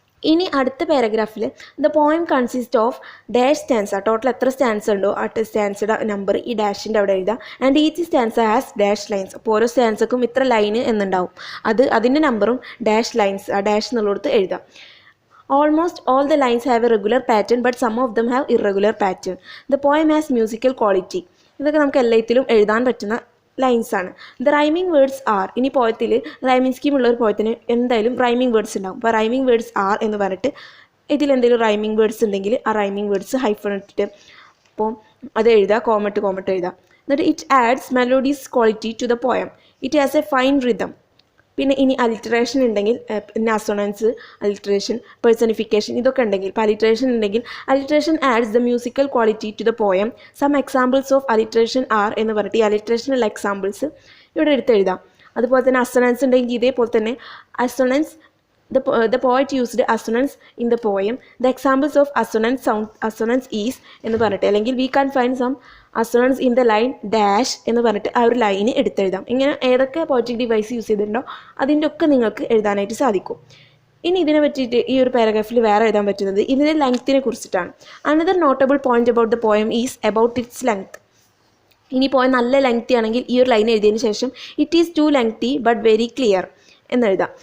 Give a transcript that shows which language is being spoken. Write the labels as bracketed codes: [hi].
[ml] ഇനി അടുത്ത പാരഗ്രാഫിൽ [en] the poem consist of dash stanza, [ml] total എത്ര സ്റ്റാൻസ് ഉണ്ടോ ആ സ്റ്റാൻസയുടെ നമ്പർ ഈ ഡാഷിൻ്റെ അവിടെ എഴുതാം. [en] and each stanza has dash lines, [ml] അപ്പോൾ ഓരോ സ്റ്റാൻസക്കും ഇത്ര ലൈന് എന്നുണ്ടാവും, അതിൻ്റെ നമ്പറും ഡാഷ് ലൈൻസ് ആ ഡാഷ് എന്നുള്ളിടത്ത് എഴുതാം. [en] Almost all the lines have a regular pattern, but some of them have irregular pattern. The poem has musical quality. [ml] ഇതൊക്കെ നമുക്ക് എല്ലാത്തിലും എഴുതാൻ പറ്റുന്ന ലൈൻസ് ആണ്. [en] the rhyming words are, [ml] ഇനി പോയത്തിൽ റൈമിംഗ് സ്കീം ഉള്ള ഒരു പോയത്തിന് എന്തായാലും റൈമിംഗ് വേർഡ്സ് ഉണ്ടാവും. അപ്പോൾ റൈമിംഗ് വേർഡ്സ് ആർ എന്ന് പറഞ്ഞിട്ട് ഇതിലെന്തെങ്കിലും റൈമിംഗ് വേർഡ്സ് ഉണ്ടെങ്കിൽ ആ റൈമിംഗ് വേർഡ്സ് ഹൈഫൺ ഇട്ടിട്ട് അപ്പോൾ അത് എഴുതുക, കോമട്ട് എഴുതുക. [en] എന്നിട്ട് it adds melodies quality to the poem. It has a fine rhythm. [ml] പിന്നെ ഇനി അലിറ്ററേഷൻ ഉണ്ടെങ്കിൽ പിന്നെ അസോണൻസ്, അലിറ്ററേഷൻ, പേഴ്സണിഫിക്കേഷൻ ഇതൊക്കെ ഉണ്ടെങ്കിൽ, ഇപ്പോൾ അലിറ്ററേഷൻ ഉണ്ടെങ്കിൽ [en] Alliteration adds the musical quality to the poem. Some examples of alliteration are [ml] എന്ന് പറഞ്ഞിട്ട് ഈ അലിറ്ററേഷനുള്ള എക്സാമ്പിൾസ് ഇവിടെ എടുത്തെഴുതാം. അതുപോലെ തന്നെ അസോണൻസ് ഉണ്ടെങ്കിൽ ഇതേപോലെ തന്നെ assonance, [en] the poet used assonance in the poem. The examples of assonance is [ml] എന്ന് പറഞ്ഞിട്ട്, അല്ലെങ്കിൽ [en] we can find some assonance in the line dash [ml] എന്ന് പറഞ്ഞിട്ട് ആ ഒരു ലൈന് എടുത്തെഴുതാം. ഇങ്ങനെ ഏതൊക്കെ പോയറ്റിക് ഡിവൈസ് യൂസ് ചെയ്തിട്ടുണ്ടോ അതിൻ്റെ ഒക്കെ നിങ്ങൾക്ക് എഴുതാനായിട്ട് സാധിക്കും. ഇനി ഇതിനെ പറ്റിയിട്ട് ഈ ഒരു പാരഗ്രാഫിൽ വേറെ എഴുതാൻ പറ്റുന്നത് ഇതിൻ്റെ ലെങ്ത്തിനെ കുറിച്ചിട്ടാണ്. [en] Another notable point about the poem is about its length. [ml] ഇനി പോയം നല്ല ലെങ്തി ആണെങ്കിൽ ഈ ഒരു ലൈൻ എഴുതിയതിന് ശേഷം [en] it is too lengthy but very clear [ml] എന്നെഴുതാം.